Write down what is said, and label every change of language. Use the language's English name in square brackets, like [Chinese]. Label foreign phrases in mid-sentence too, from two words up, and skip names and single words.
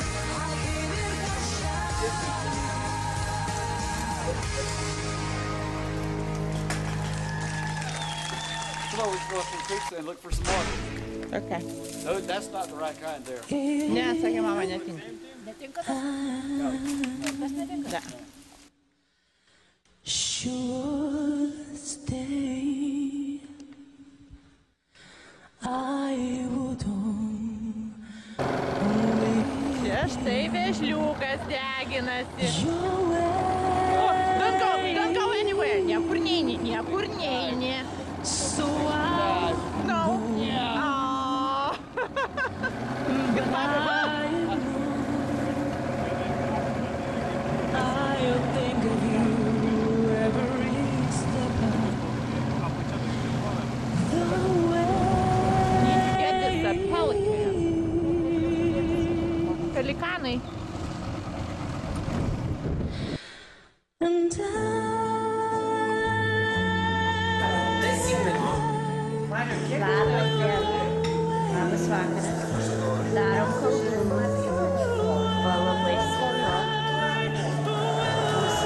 [English] Come on, we should go up and fix it and look for some more. Okay. No, that's not the right kind there. [Lithuanian] Ne, sakė mama, netinka. Netinka tas? Tas netinka? Ne. [English] Should stay, I would [Lithuanian] Čia štai vėžliukas deginasi. [English] your way. Don't go anywhere. [Lithuanian] Niekur neini, niekur neini. [English] So No. I'll think of you every step of the way. Need to get this a pelican. [Lithuanian] Pelikanai. [English] And [Lithuanian] Labas vakaras. Darom kalbumą. Buvo labai skanu.